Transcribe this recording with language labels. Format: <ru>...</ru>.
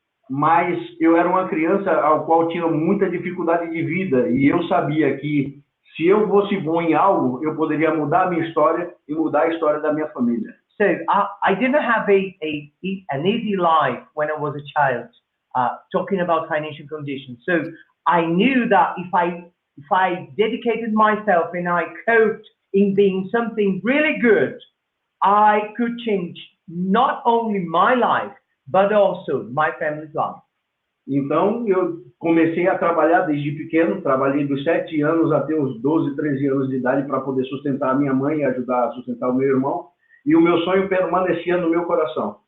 <pt>Mas eu era uma criança ao qual tinha muita dificuldade de vida e eu sabia que se eu fosse bom em algo, eu poderia mudar a minha história e mudar a história da minha família.</pt> <en>So I didn't have an easy life when I was a child, talking about financial conditions. So I knew that if I dedicated myself and I coped in being something really good, I could change not only my life, but also my family's life.</en> <pt>Então, eu comecei a trabalhar desde pequeno, trabalhei dos 7 anos até os 12, 13 anos de idade para poder sustentar a minha mãe e ajudar a sustentar o meu irmão. E o meu sonho permanecia no meu coração.</pt>